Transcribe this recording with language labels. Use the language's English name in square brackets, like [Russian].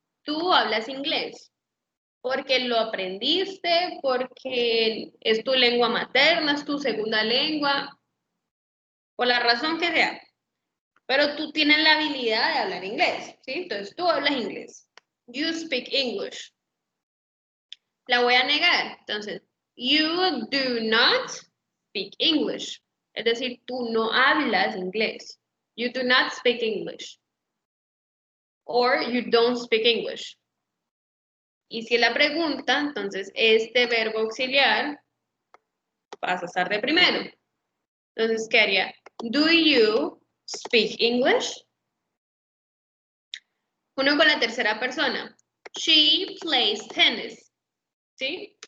[Spanish] Tú hablas inglés. Porque lo aprendiste, porque es tu lengua materna, es tu segunda lengua, por la razón que sea. Pero tú tienes la habilidad de hablar inglés, ¿sí? Entonces tú hablas inglés. [English] You speak English. [Spanish] La voy a negar. Entonces, [English] you do not speak English. [Spanish] Es decir, tú no hablas inglés. [English] You do not speak English. Or you don't speak English. [Spanish] Y si es la pregunta, entonces este verbo auxiliar pasa a estar de primero. Entonces, ¿qué haría? [English] Do you speak English? [Spanish] Uno con la tercera persona. [English] She plays tennis. [Spanish] ¿Sí?